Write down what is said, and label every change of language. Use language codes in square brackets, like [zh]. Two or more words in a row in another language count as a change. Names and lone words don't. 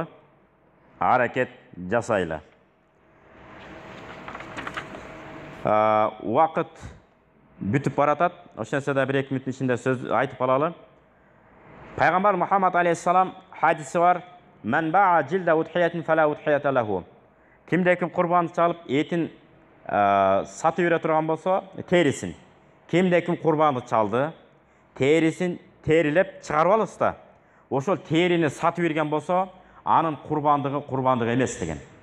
[ky] Аракет жасайлы. Убакыт бүтүп баратат. Ошентсе да 1-2 мүнөттүн ичинде сөз айтып калалы. Пайгамбар Мухаммад алейхиссалам хадиси бар: [ar] "من باع جلد أضحيته فلا أضحية له." [ky] Кимде-ким курбан чалып, этин сатып бере турган болсо, терисин. Кимде-ким курбанды чалды, терисин терилеп чыгарып алабыз да. Ошол терини сатып берген болсо, анын курбандыгы эмес деген.